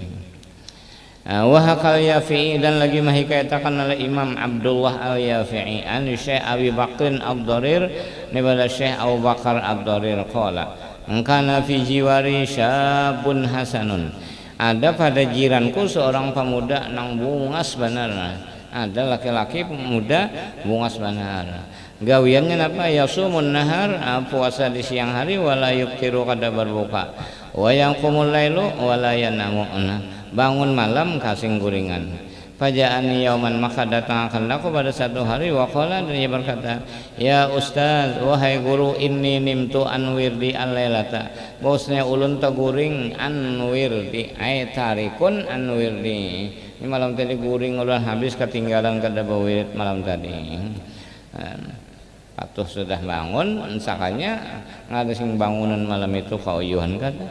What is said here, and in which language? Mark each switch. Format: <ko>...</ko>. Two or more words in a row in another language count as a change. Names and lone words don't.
<ar>وحكى اليافعي,</ar> <bjn>dan lagi mahikayatakan oleh Imam Abdullah al-Yafi'i</bjn> <ar>عن الشيخ أبي بكر الضرير</ar> <bjn>kepada Syekh Abu Bakar Ad-Darir</bjn> <ar>قال كان في جواري شاب حسن,</ar> <bjn>ada pada jiranku seorang pemuda nang bungas benar, ada laki-laki pemuda bungas benar. Gawiannya apa?</bjn> <ar>يصوم النهار,</ar> <bjn>puasa di siang hari,</bjn> <ar>ولا يفطر</ar> <bjn>kada berbuka,</bjn> <ar>ويقوم الليل ولا ينام,</ar> <bjn>bangun malam kasing guringan.</bjn> <ar>فجاءني يوما,</ar> <bjn>maka datang akan aku pada satu hari,</bjn> <ar>وقال,</ar> <bjn>dan ia berkata,</bjn> <ar>يا أستاذ,</ar> <bjn>wahai guru,</bjn> <ar>إني نمت عن وردي الليلة,</ar> <bjn>bosnya ulun taguring</bjn> <ar>عن وردي, أي تارك عن وردي.</ar> <bjn>Ini malam tadi guring ulun habis, ketinggalan kada bawirit malam tadi. Patuh sudah bangun, sakanya ngada sing bangunan malam itu kauyuhan kada.</bjn>